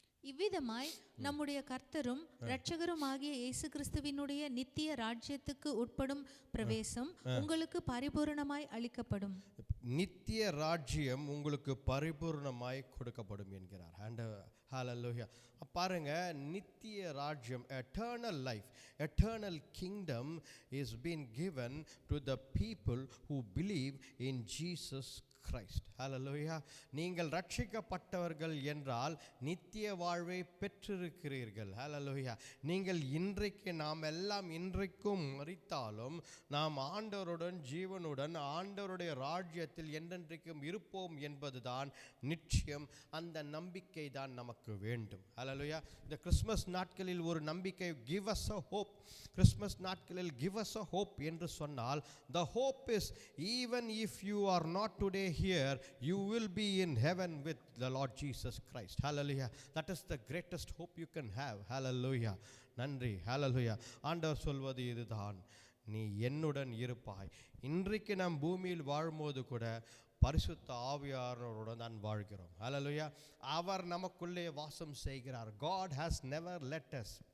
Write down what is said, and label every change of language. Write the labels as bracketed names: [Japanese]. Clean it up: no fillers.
[Tamil] இவ்விதமாய் நம்முடைய கர்த்தரும் இரட்சகருமாகிய இயேசு கிறிஸ்துவினுடைய நித்திய ராஜ்யத்துக்கு உட்படும் பிரவேசம் உங்களுக்கு பரிபூரணமாய் அளிக்கப்படும். நித்திய ராஜ்யம் உங்களுக்கு பரிபூர்ணமாய் கொடுக்கப்படும் என்கிறார். ஹல்லேலூயா. பாருங்க, நித்திய ராஜ்யம், [English] eternal life, eternal kingdom is been given to the people who believe in Jesus Christ. [Tamil] ஹல்லேலூயா. நீங்கள் ரட்சிக்கப்பட்டவர்கள் என்றால் நித்திய வாழ்வை பெற்றிருக்கிறீர்கள். ஹல்லேலூயா. நீங்கள் இன்றைக்கு, நாம் எல்லாம் இன்றைக்கும் மரித்தாலும் நாம் ஆண்டவருடன் ஜீவனுடன் ஆண்டவருடைய ராஜ்யத்தில் என்றென்றைக்கும் இருப்போம் என்பதுதான் நிச்சயம். அந்த நம்பிக்கை தான் நமக்கு வேண்டும். ஹல்லேலூயா. இந்த கிறிஸ்மஸ் நாட்களில் ஒரு நம்பிக்கை, [English] give us a hope. [Tamil] Christmas நாட்களில் [English] give us a hope [Tamil] என்று சொன்னால், [English] the hope is even if you are not today here, you will be in heaven with the Lord Jesus Christ. Hallelujah. That is the greatest hope you can have. Hallelujah. [Tamil] நன்றி. [English] Hallelujah. [Tamil] ஆண்டவர் சொல்வது இதுதான், நீ என்னுடன் இருப்பாய். இன்றைக்கு நாம் பூமியில் வாழும்போது கூட பரிசுத்த ஆவியானவருடன் தான் வாழ்கிறோம். [English] Hallelujah. [Tamil] அவர் நமக்குள்ளே வாசம் செய்கிறார். [English] God has never let us.